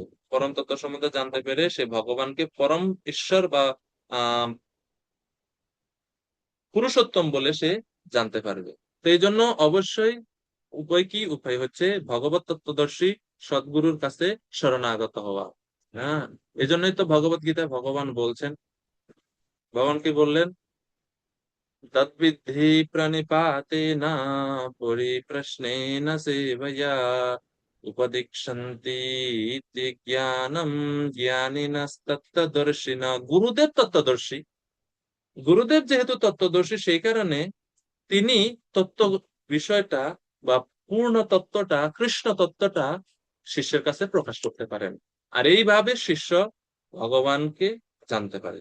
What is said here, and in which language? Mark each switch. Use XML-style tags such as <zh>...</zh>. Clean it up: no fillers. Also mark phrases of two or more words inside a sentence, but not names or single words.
<bn>পরম তত্ত্ব সম্বন্ধে জানতে পেরে সে ভগবানকে পরম ঈশ্বর বা আহ পুরুষোত্তম বলে সে জানতে পারবে। তো এই জন্য অবশ্যই উপায় কি? উপায় হচ্ছে ভগবত তত্ত্বদর্শী সদ্গুরুর কাছে শরণাগত হওয়া। হ্যাঁ, এই জন্যই তো ভগবত গীতায় ভগবান বলছেন, ভগবান কি বললেন?</bn> <sa>তদ্বিদ্ধি প্রণিপাতেন পরিপ্রশ্নেন সেবয়া উপদিক্ষন্তি ইতি জ্ঞানম জ্ঞানিনস্তত্ত্বদর্শিনা।</sa> <bn>গুরুদেব তত্ত্বদর্শী, গুরুদেব যেহেতু তত্ত্বদর্শী সেই কারণে তিনি তত্ত্ব বিষয়টা বা পূর্ণ তত্ত্বটা, কৃষ্ণ তত্ত্বটা শিষ্যের কাছে প্রকাশ করতে পারেন। আর এইভাবে শিষ্য ভগবানকে জানতে পারে।</bn>